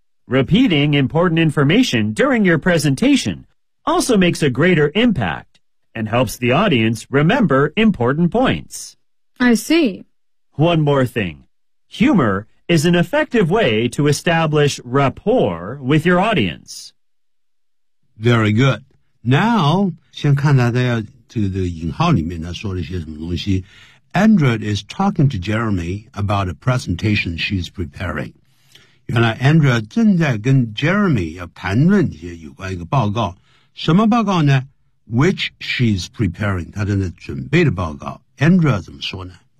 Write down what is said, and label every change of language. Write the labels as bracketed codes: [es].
[en] Repeating important information during your presentation also makes a greater impact and helps the audience remember important points. I see. One more thing. Humor is an effective way to establish rapport with your audience. Very good. [zh] Now, 先看大家这个引号里面他说了些什么东西。 [en] Andrea is talking to Jeremy about a presentation she's preparing. [zh] 原来 Andrea 正在跟 Jeremy 要谈论一些有关一个报告，什么报告呢 ？ [en] Which she's preparing， [zh] 她正在准备的报告。Andrea 怎么说呢